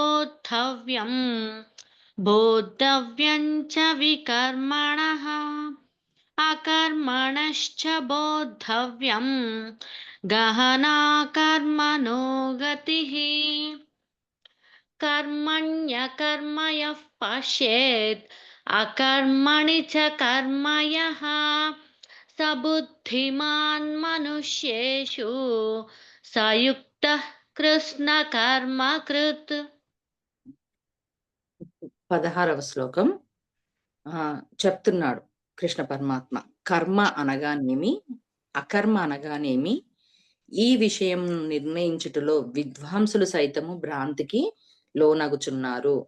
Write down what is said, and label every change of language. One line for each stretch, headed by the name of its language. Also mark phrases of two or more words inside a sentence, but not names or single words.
Sanskrit: बोद्धव्यं च विकर्मणः अकर्मणश्च बोद्धव्यम् गहना कर्मणो गतिः कर्मण्यकर्म यः पश्येत् अकर्मणि च कर्म यः स बुद्धिमान् मनुष्येषु स युक्तः कृष्णकर्मकृत्
Telugu: 16వ శ్లోకం చెప్తున్నాడు కృష్ణ పరమాత్మ. కర్మ అనగానేమి, అకర్మ అనగానేమి, ఈ విషయం నిర్ణయించుటలో విద్వాంసులు సైతము భ్రాంతికి లోనగుచున్నారు.